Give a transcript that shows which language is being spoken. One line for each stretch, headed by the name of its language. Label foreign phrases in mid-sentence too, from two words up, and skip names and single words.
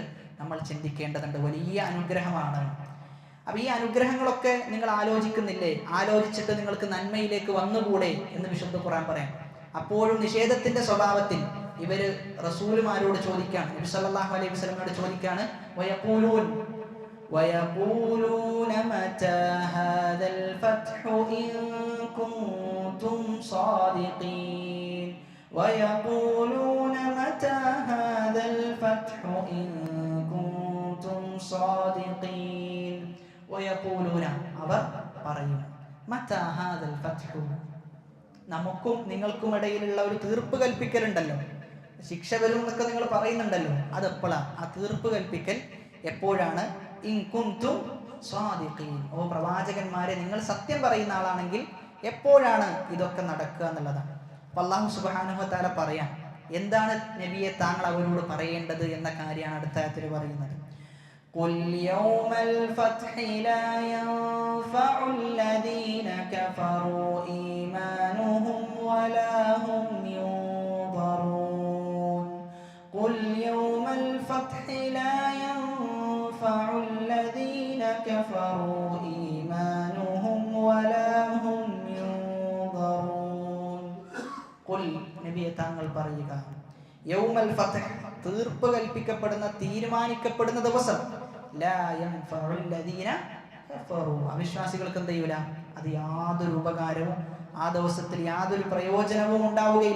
Malayalam: നമ്മൾ ചിന്തിക്കേണ്ടതുണ്ട്. വലിയ അനുഗ്രഹമാണ്. അപ്പൊ ഈ അനുഗ്രഹങ്ങളൊക്കെ നിങ്ങൾ ആലോചിക്കുന്നില്ലേ? ആലോചിച്ചിട്ട് നിങ്ങൾക്ക് നന്മയിലേക്ക് വന്നുകൂടെ എന്ന് വിശുദ്ധ ഖുർആൻ പറയാം. അപ്പോഴും നിഷേധത്തിന്റെ സ്വഭാവത്തിൽ ഇവര് റസൂലുമാരോട് ചോദിക്കാണ്, നബി
Arabic: صلى الله عليه وسلم
Malayalam: ചോദിക്കാണ്,
Arabic: ويقولون متى هذا الفتح إن كنتم صادقين ويقولون متى هذا الفتح إن كنتم صادقين ويقولون,
Malayalam: അവർ പറയും,
Arabic: متى هذا الفتح,
Malayalam: നമുക്കും നിങ്ങൾക്കും ഇടയിലുള്ള ഒരു തീർപ്പ് കൽപ്പിക്കലുണ്ടല്ലോ, ശിക്ഷ വരും എന്നൊക്കെ നിങ്ങൾ പറയുന്നുണ്ടല്ലോ, അതെപ്പോഴാ? ആ തീർപ്പ് കൽപ്പിക്കൽ എപ്പോഴാണ്?
Arabic: إن كنتم صادقين,
Malayalam: ഓ പ്രവാചകന്മാരെ നിങ്ങൾ സത്യം പറയുന്ന ആളാണെങ്കിൽ എപ്പോഴാണ് ഇതൊക്കെ നടക്കുക എന്നുള്ളതാണ്. അപ്പോൾ
Arabic: الله سبحانه وتعالى
Malayalam: പറയാം, എന്താണ് നബിയെ താങ്കൾ അവരോട് പറയേണ്ടത് എന്ന കാര്യമാണ് അടുത്ത ആയത്തിൽ പറയുന്നത്.
Arabic: قل يوم الفتح لا ينفع الذين كفروا إيمانهم ولا هم ينظرون قل يوم الفتح لا ينفع الذين كفروا إيمانهم ولا هم ينظرون قل
Malayalam: നബിയെ താങ്കൾ പറയുക
Arabic: يوم الفتح
Malayalam: തീർപ്പ് കൽപ്പിക്കപ്പെടുന്ന തീരുമാനിക്കപ്പെടുന്ന ദിവസം
Arabic: لا ينفع الذين كفروا
Malayalam: അവിശ്വാസികൾക്ക് എന്ത് ചെയ്യൂല അത് യാതൊരു ഉപകാരവും ആ ദിവസത്തിൽ യാതൊരു പ്രയോജനവും ഉണ്ടാവുകയില്ല.